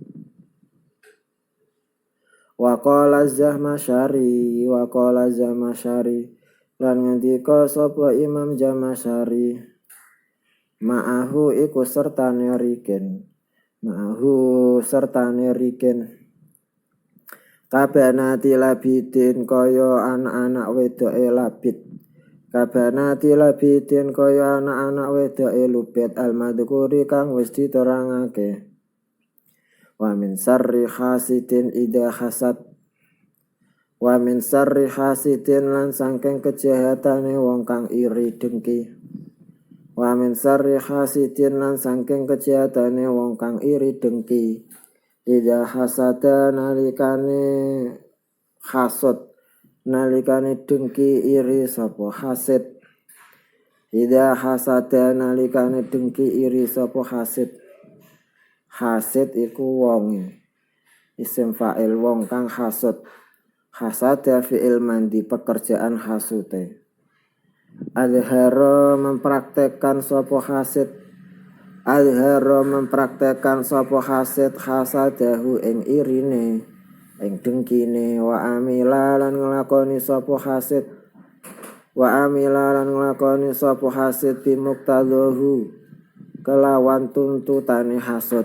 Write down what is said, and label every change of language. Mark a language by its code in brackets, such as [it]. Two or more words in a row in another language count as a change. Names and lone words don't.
[ar] Waqala Zamasyari, waqala Zamasyari, [jv] lan ngendika sapa Imam Zamasyari, ma'ahu iku sertane riken, ma'ahu sertane riken. [ar] Kabanati labidin [jv] kaya anak-anak wedoke labid. [ar] Kabanati labidin [jv] kaya anak-anak wedoke lubet al-madhkuri kang wis diterangake. [ar] Wa min sarri hasidin idha hasad. Wa min sarri hasidin [jv] lan saking kejahatane wong kang iri dengki. [ar] Wa min sarri hasidin [jv] lan saking kejahatane wong kang iri dengki. [ar] Idha hasada [jv] nalikane hasud. Nalikane dengki iri sapa hasid. [ar] Idha hasada [jv] nalikane dengki iri sapa hasid. Hasid iku wonge. [ar] Isim fa'il [jv] wong kang hasud. [ar] Hasada fi'il [jv] mandi pekerjaan hasute. Adhara mempraktekkan sapa hasid. Adhara mempraktekkan sapa hasid hasadahu ing irine, ing dengkine. [ar] Wa amila [jv] lan nglakoni sapa hasid. [ar] Wa amila [jv] lan nglakoni sapa hasid bimuqtadahu kelawan tuntutane hasud.